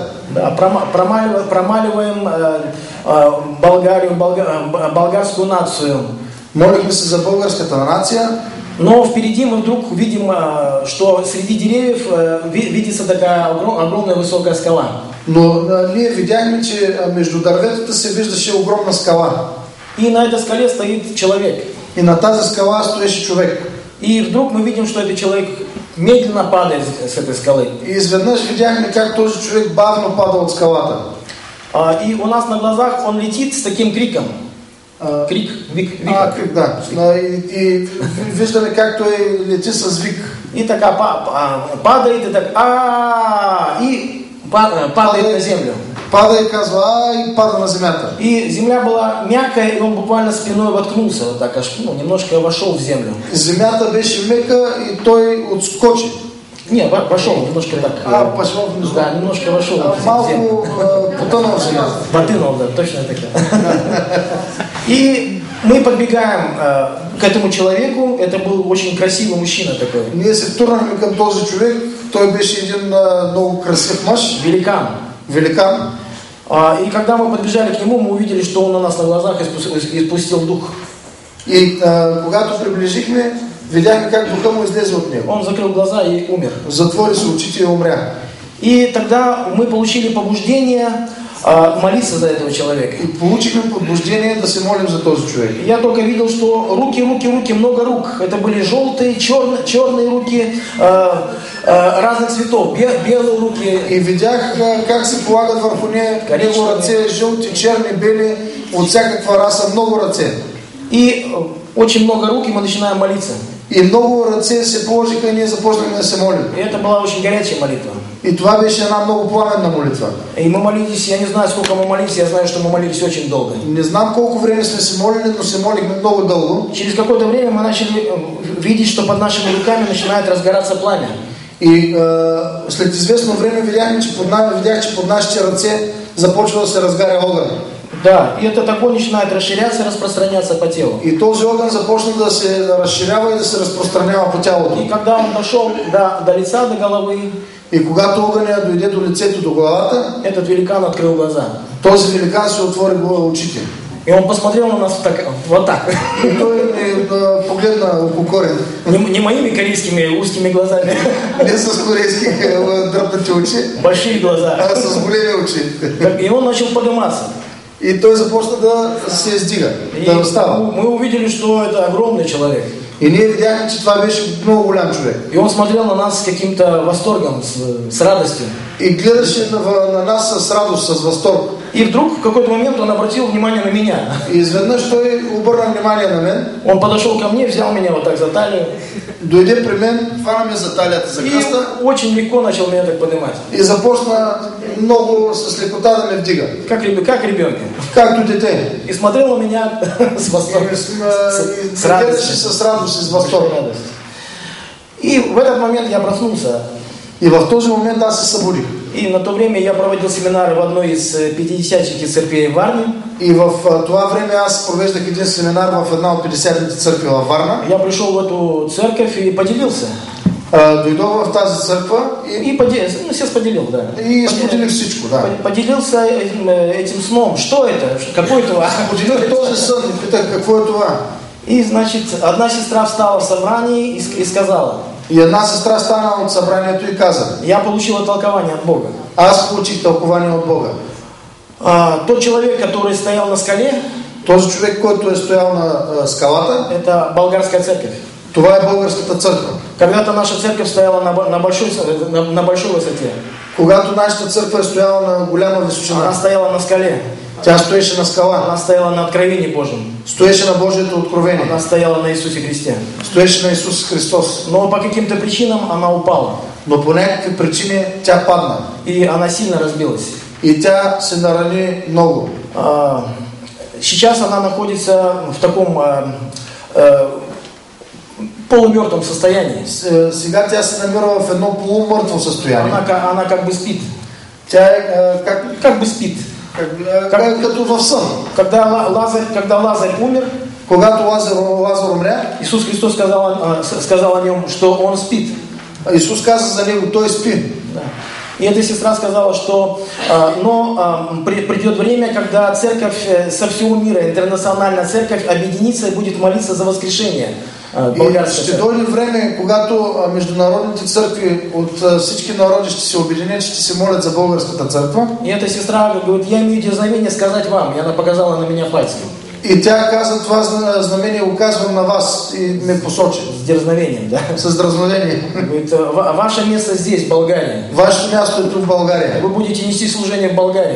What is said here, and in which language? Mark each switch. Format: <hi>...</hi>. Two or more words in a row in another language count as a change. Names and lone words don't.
<ru>Да, промаливаем Болгарию, болгарскую нацию.</ru> <bg>Молихме се за българската нация.</bg> <ru>Но впереди мы вдруг видим, что среди деревьев видится такая огромная высокая скала.</ru> <bg>Но ние видяхме, че между дърветата се виждаше огромна скала.</bg> <ru>И на этой скале стоит человек.</ru> <bg>И на тази скала стоеше човек.</bg> <ru>И вдруг мы видим, что этот человек медленно падает с этой скалы.</ru> <bg>И изведнъж видяхме как този човек бавно пада от скалата.</bg> <ru>И у нас на глазах он летит с таким криком. Крик,</ru> <bg>вик.</bg> <ru>Крик, да.</ru> <bg>И виждаме как той лети с вик.</bg> <ru>И така падает, и так и падает на землю.</ru> <bg>Пада и казва и пада на земята.</bg> <ru>И земля была мягкая, и он буквально спиной воткнулся, вот так аж, немножко вошел в землю.</ru> <bg>Земята беше мека и той отскочи.</bg> <ru>Не, вошел немножко так. Пошел внизу. Да, немножко вошел в землю.</ru> <bg>Малко потонул в земята.</bg> <ru>Потонул, да, точно так. И мы подбегаем к этому человеку. Это был очень красивый мужчина такой.</ru> <bg>Ние се втурнахме към този човек. Той беше един много красив мъж.</bg> <ru>Великан. И когда мы подбежали к нему, мы увидели, что он на нас на глазах испустил дух.</ru> <bg>И когато приближихме, видяхме как духа му излезе от него.</bg> <ru>Он закрыл глаза и умер.</ru> <bg>Затвори се очите и умря.</bg> <ru>И тогда мы получили побуждение молиться за этого человека.</ru> <bg>И получихме побуждение да се молим за този човек.</bg> <ru>Я только видел, что руки, много рук. Это были желтые, черные руки разных цветов, белые руки.</ru> <bg>И видях как се полагат върху него ръце, жълти, черни, бели, от всякаква раса, много ръце.</bg> <ru>И очень много рук, и мы начинаем молиться.</ru> <bg>И много ръце се положиха и ние започнахме да се молим.</bg> <ru>И это была очень горячая молитва.</ru> <bg>И това беше една много пламенна молитва.</bg> <ru>И мы молились, я не знаю, сколько мы молились, я знаю, что мы молились очень долго.</ru> <bg>Не знам колко време сме се молили, но се молихме много дълго.</bg> <ru>Через какое-то время мы начали видеть, что под нашими руками начинает разгораться пламя.</ru> <bg>И след известно време видях, че под нашите ръце започва да се разгаря огън.</bg> <ru>Да, и этот огонь начинает расширяться и распространяться по телу.</ru> <bg>И този огън започна да се разширява и да се разпространява по тялото.</bg> <ru>И когда он дошел до лица, до головы,</ru> <bg>И когато огъня дойде до лицето, до главата,</bg> <ru>этот великан открыл глаза.</ru> <bg>този великан се отвори очите.</bg> <ru>И он посмотрел на нас так, вот так.</ru> <bg>И той погледна около корен.</bg> <ru>Не моими корейскими узкими глазами.</ru> <bg>Не с корейски дръпнати очи,</bg> <ru>Большие глаза.</ru> <bg>а с големи очи.</bg> <ru>И он начал подниматься.</ru> <bg>И той започна да се издига, да става.</bg> <ru>Мы увидели, что это огромный человек.</ru> <bg>И ние видяхме, че това беше много голям човек.</bg> <ru>И он смотрел на нас с каким-то восторгом, с радостью.</ru> <bg>И гледаше на нас с радост, с възторг.</bg> <ru>И вдруг в какой-то момент он обратил внимание на меня.</ru> <bg>И изведнъж той обърна внимание на мен.</bg> <ru>Он подошел ко мне, взял меня вот так за талию.</ru> <bg>Дойде при мен, хвана ме за талията, за кръста.</bg> <ru>И очень легко начал меня так поднимать.</ru> <bg>И започна много с лекота да ме вдига.</bg> <ru>Как ребенка.</ru> <bg>Както дете.</bg> <ru>И смотрел на меня с восторгом. С радостью. С радостью, с восторгом. И в этот момент я проснулся.</ru> <bg>И в този момент аз се събудих.</bg> <ru>И на то время я проводил семинар в одной из пятидесятнических церквей в Варне.</ru> <bg>И в това време аз провеждах един семинар в една от 50-те църкви във Варна.</bg> <ru>Я пришел в эту церковь и поделился.</ru> <bg>Дойдох в тази църква и все споделил, да. И споделих всичко, да.</bg> <ru>Поделился этим сном. Что это? Какой това?</ru> <bg>Споделих този сън и питах какво е това.</bg> <ru>И, значит, одна сестра встала в собрании и сказала.</ru> <bg>И една сестра стана от събранието и каза.</bg> <ru>Я получила толкование от Бога.</ru> <bg>Аз получих тълкование от Бога.</bg> <ru>Тот человек, который стоял на скале,</ru> <bg>този човек, който е стоял на скалата,</bg> <ru>это болгарская церковь.</ru> <bg>Това е българската църква.</bg> <ru>Когда-то наша церковь стояла на большой высоте.</ru> <bg>Когато нашата църква е стояла на голяма височина.</bg> <ru>Она стояла на скале.</ru> <bg>Тя стоеше на скала.</bg> <ru>Она стояла на откровении Божьем.</ru> <bg>Стоеше на Божието откровение.</bg> <ru>Она стояла на Иисусе Христе.</ru> <bg>Стоеше на Исус Христос.</bg> <ru>Но по каким-то причинам она упала.</ru> <bg>Но по някакви причини тя падна.</bg> <ru>И она сильно разбилась.</ru> <bg>И тя се нарани много.</bg> <ru>Сейчас она находится в таком полумертвом состоянии.</ru> <bg>Сега тя се намира в едно полумъртво състояние.</bg> <ru>Она как бы спит.</ru> <bg>Тя е</bg> <ru>как бы спит.</ru> <bg>Като в сън.</bg> <ru>Когда Лазарь умер,</ru> <bg>когато Лазар умря,</bg> <ru>Иисус Христос сказал о нем, что он спит.</ru> <bg>Исус каза за него, той спи. Да.</bg> <ru>И эта сестра сказала, что придет время, когда церковь со всего мира, интернациональная церковь, объединится и будет молиться за воскрешение.</ru> <bg>И ще дойде време, когато международните църкви от всички народи ще се обединят, ще се молят за българската църква.</bg> <ru>И эта сестра говорит, я имею дерзновение сказать вам. И она показала на меня пальцем.</ru> <bg>И тя каза, това знамение указвам на вас и ме посочи.</bg> <ru>С дерзновением, да?</ru> <bg>С дразновением.</bg> <ru>Говорит, ваше место здесь, в Болгарии.</ru> <bg>Ваше място е тук в България.</bg> <ru>Вы будете нести служение в Болгарии.</ru>